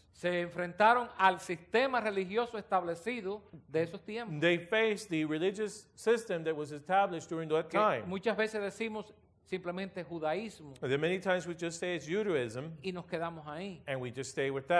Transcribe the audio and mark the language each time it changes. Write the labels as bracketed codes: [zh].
[es] Se enfrentaron al sistema religioso establecido de esos tiempos. [en] They faced the religious system that was established during that [es] Que [en] time. [es] muchas veces decimos simplemente judaísmo [en] There are many times we just say it's Judaism [es] y nos quedamos ahí. [en] and we just stay with that.